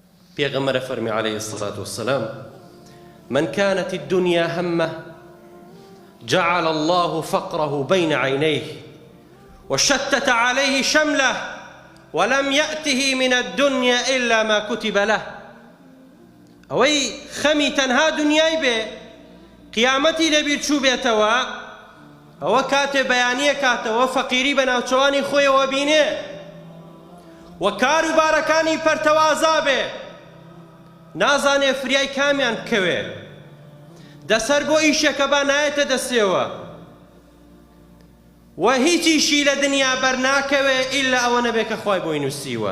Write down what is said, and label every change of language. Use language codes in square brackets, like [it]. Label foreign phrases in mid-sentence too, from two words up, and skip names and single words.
[ckb] پێغەمبەر فەرمی [ar] عليه الصلاة والسلام: من كانت الدنيا همه جعل الله فقره بين عينيه وشتت عليه شمله ولم يأته من الدنيا إلا ما كتب له. [ckb] ئەوەی خەمی تەنها دنیای بێ قیامەتی لەبیر چوو بێتەوە، ئەوە کاتێ بەیانیە کاتەوە فەقیری بە ناوچەوانی خۆیەوە بینێ و کاروبارەکانی پەرتەوازا بێ، نازانێ فریای کامیان بکەوێ، دەسەر بۆ ئیشێکە با نایەتە دەستێوە و هیچیشی لە دنیا بەرناکەوێ ئیلا ئەوە نەبێ کە خوای بۆی نووسیوە.